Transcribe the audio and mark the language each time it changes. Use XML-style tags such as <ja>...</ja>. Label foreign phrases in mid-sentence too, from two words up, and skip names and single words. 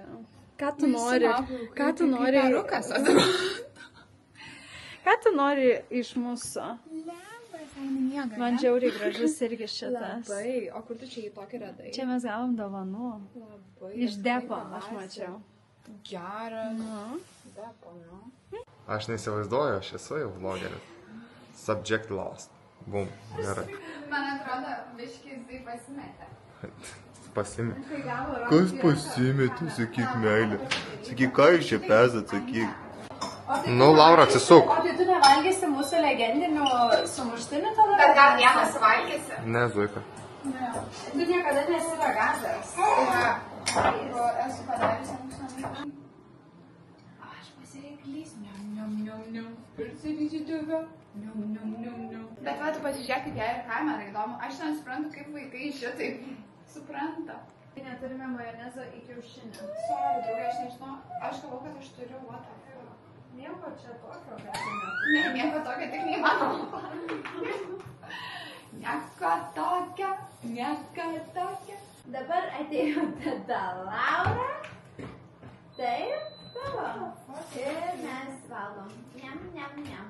<lt>Ką tu nori? Ką tu nori? Ką tu nori iš mūsų? Man žiauriai gražus irgi šitas. Labai. O kur tu čia į tokį radai? Čia mes gavom dovanų. Labai. Iš depo aš mačiau. Geras. Depo, nu. Aš neįsivaizduoju, aš esu jau vlogeris.</lt> <en>Subject lost. Bum,</en> <lt>gerai. Man atrodo, biškis tai pasimetė. Pasimetė. Kas pasimetė, sakyk meilė. Sakyk, ką jūs čia pezat, sakyk. Nu, Laura, atsisuk. O tai tu nevalgysi mūsų legendinių sumuštinių tada? Bet gal vieną suvalgysi? Ne, Zuika. Tu niekada nesi veganas. Esu padariusi mūsų namai. Aš pasireiklys. Niam. Prisivysiu tave. Niam. Bet va, tu pasižiūrėk, kaip jai ir kamera įdomu. Aš nesuprantu, kaip vaikai šitaip supranta. Neturime majonezo į kiaušinį. Sorry, draugai, aš nežinau. Aš galvoju, kad aš turiu</lt> <en>what the fuck.</en> <lt>Nieko čia tokio. Ne, nieko tokio, tik neįmanoma. Nieko tokio. Dabar atėjo tada Laura. Taip, tavo. Ir mes valgom. Niam.</lt>